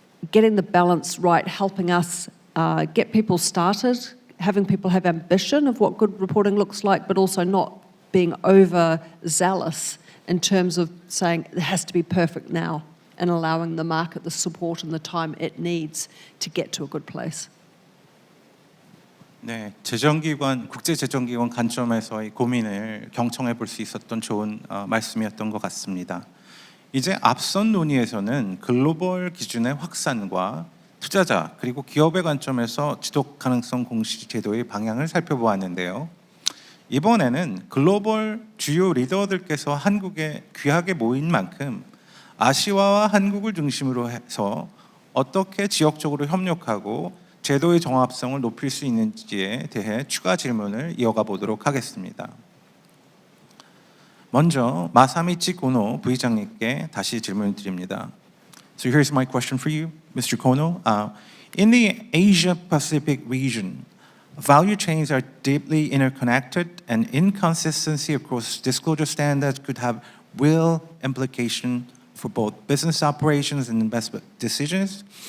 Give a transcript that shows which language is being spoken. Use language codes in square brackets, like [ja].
[en] getting the balance right, helping us get people started, having people have ambition of what good reporting looks like, but also not being overzealous in terms of saying it has to be perfect now and allowing the market the support and the time it needs to get to a good place. [ko] 네, 국제재정기관 관점에서의 고민을 경청해 볼 수 있었던 좋은 말씀이었던 것 같습니다. 이제 앞선 논의에서는 글로벌 기준의 확산과 투자자 그리고 기업의 관점에서 지속가능성 공시 제도의 방향을 살펴보았는데요. 이번에는 글로벌 주요 리더들께서 한국에 귀하게 모인 만큼 아시아와 한국을 중심으로 해서 어떻게 지역적으로 협력하고 제도의 정합성을 높일 수 있는지에 대해 추가 질문을 이어가 보도록 하겠습니다. 먼저 마사미치 고노 부의장님께 다시 질문을 드립니다. [en] So here's my question for you, Mr. Kono. In the Asia-Pacific region, value chains are deeply interconnected, and inconsistency across disclosure standards could have real implication for both business operations and investment decisions.